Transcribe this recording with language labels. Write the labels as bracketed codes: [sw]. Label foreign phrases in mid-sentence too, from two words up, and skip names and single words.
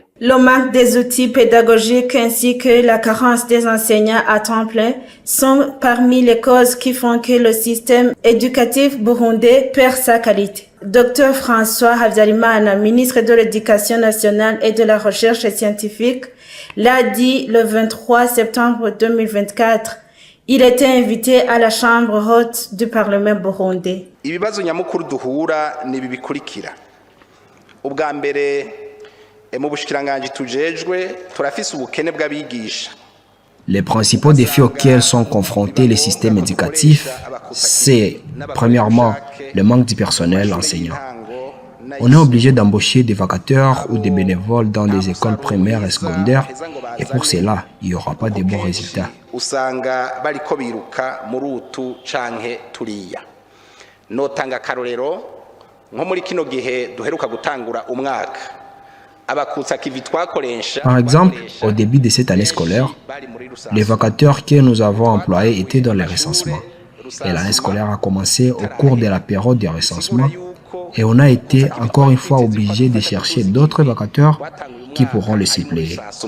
[fr] Le manque des outils pédagogiques ainsi que la carence des enseignants à temps plein sont parmi les causes qui font que le système éducatif burundais perd sa qualité. Dr François Habyarimana, ministre de l'Éducation nationale et de la recherche scientifique, l'a dit le 23 septembre 2024. Il était invité à la chambre haute du Parlement burundais. [rn] Ibibazo nyamukuru duhura ni bibikurikira. Ubwa mbere mu bushikiranganje tujejwe turafise ubukene bw'abigisha. [fr] Les principaux défis auxquels sont confrontés les systèmes éducatifs, c'est premièrement le manque du personnel enseignant. On est obligé d'embaucher des vacataires ou des bénévoles dans les écoles primaires et secondaires et pour cela, il n'y aura pas de bons résultats. [rn] Usanga bariko biruka murutu canke turiya. Notanga karorero nko muri kino gihe duheruka gutangura umwaka. [fr] Par exemple, au début de cette année scolaire, les vacataires que nous avons employés étaient dans les recensements. Et l'année scolaire a commencé au cours de la période de recensement et on a été encore une fois obligé de chercher d'autres vacataires qui pourront les suppléer.